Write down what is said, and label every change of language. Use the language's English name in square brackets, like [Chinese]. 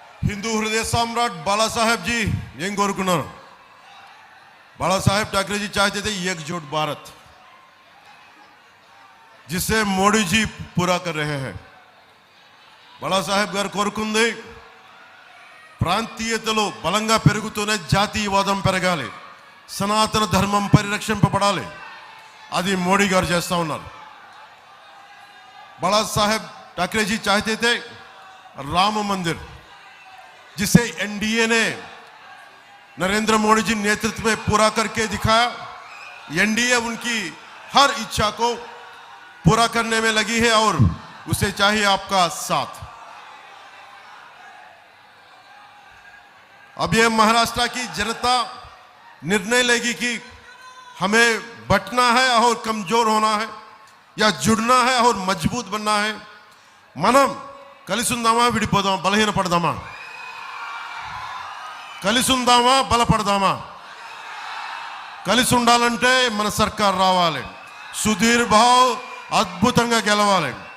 [Hindi] हिंदू हृदय सम्राट बाला साहेब जी [Telugu] ఏం కోరుకున్నారు? [Hindi] बाला साहेब ठाकरे जी चाहते थे एकजुट भारत, जिसे मोदी जी पूरा कर रहे हैं. [Telugu] बाला साहेब గారు కోరుకుంది ప్రాంతీయతలు బలంగా పెరుగుతూనే జాతీయవాదం పెరగాలి, సనాతన ధర్మం పరిరక్షింపబడాలి. అది మోడీ గారు చేస్తా ఉన్నారు. [Hindi] बाला साहेब ठाकरे जी चाहते थे राम मंदिर, जिसे NDA ने नरेंद्र मोदी जी नेतृत्व में पूरा करके दिखाया. NDA उनकी हर इच्छा को पूरा करने में लगी है और उसे चाहिए आपका साथ. अब ये महाराष्ट्र की जनता निर्णय लेगी कि हमें बटना है और कमजोर होना है या जुड़ना है और मजबूत बनना है. [Telugu] మనం కలిసి ఉందామా విడిపోదామా, బలహీనపడదామా? కలిసి ఉందామా బలపడదామా? కలిసి ఉండాలంటే మన సర్కార్ రావాలి. సుధీర్ బాబు అద్భుతంగా గెలవాలి.